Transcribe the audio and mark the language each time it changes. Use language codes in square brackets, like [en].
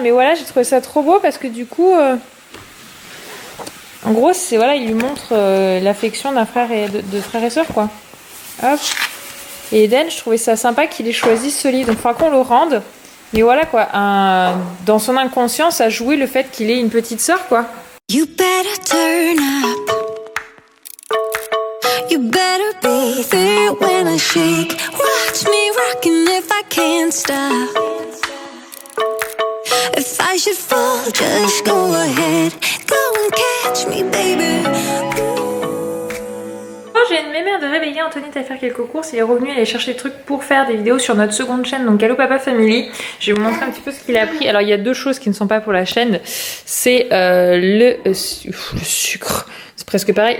[fr] Mais voilà, j'ai trouvé ça trop beau parce que du coup, en gros, c'est voilà, il lui montre l'affection d'un frère et de frère et sœur, quoi. Hop. Et Eden, je trouvais ça sympa qu'il ait choisi ce livre. Donc, il faudra qu'on le rende. Mais voilà quoi, dans son inconscient, ça jouait le fait qu'il ait une petite sœur quoi. [en] You better turn up. You better be there when I shake. Watch me rockin' if I can't stop. If I should fall, just go ahead. Go and catch me, baby. [fr] J'ai une mémère de réveiller Anthony à faire quelques courses. Il est revenu aller chercher des trucs pour faire des vidéos sur notre seconde chaîne, donc Allo Papa Family. Je vais vous montrer un petit peu ce qu'il a pris. Alors il y a 2 choses qui ne sont pas pour la chaîne. C'est le sucre. C'est presque pareil.